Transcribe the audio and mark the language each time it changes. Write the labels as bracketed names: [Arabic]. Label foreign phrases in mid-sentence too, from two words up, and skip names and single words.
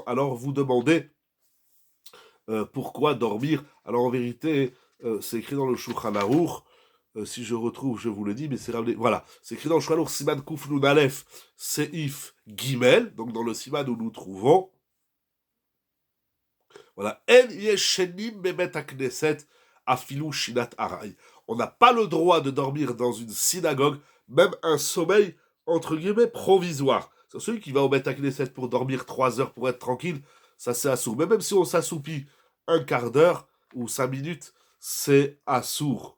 [French] Alors, vous demandez pourquoi dormir. Alors, en vérité, c'est écrit dans le Shulchan Aruch. Si je retrouve, je vous le dis, mais c'est ramené. Voilà, c'est écrit dans le Shulchan Aruch, [Hebrew] סימן קוף נון אלף סעיף גימל, [French] donc dans le Siman où nous trouvons. [Hebrew] Voilà. אין ישנים בבית הכנסת אפילו שינת עראי. [French] On n'a pas le droit de dormir dans une synagogue, même un sommeil, entre guillemets, provisoire. C'est celui qui va au [Hebrew] בית כנסת [French] pour dormir 3 heures pour être tranquille, ça c'est assourd. Mais même si on s'assoupit un quart d'heure ou 5 minutes, c'est assourd.